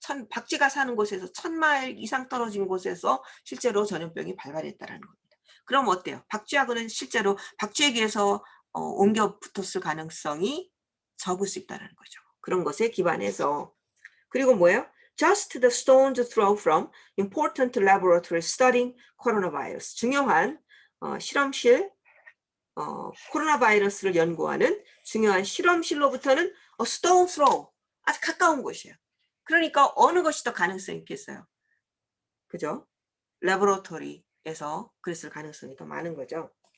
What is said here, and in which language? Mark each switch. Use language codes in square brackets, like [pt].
[ko] 박쥐가 사는 곳에서 1000마일 이상 떨어진 곳에서 실제로 전염병이 발발했다는 겁니다. 그럼 어때요? 박쥐하고는 실제로 박쥐에게서 옮겨 붙었을 가능성이 적을 수 있다는 거죠. 그런 것에 기반해서. 그리고 뭐예요? [en] Just the stone's throw from important laboratory studying coronavirus. [ko] 중요한 실험실, 코로나 바이러스를 연구하는 중요한 실험실로부터는 stone throw, 아주 가까운 곳이에요. 그러니까 어느 것이 더 가능성이 있겠어요? 그죠? 라보라토리에서 그랬을 가능성이 더 많은 거죠.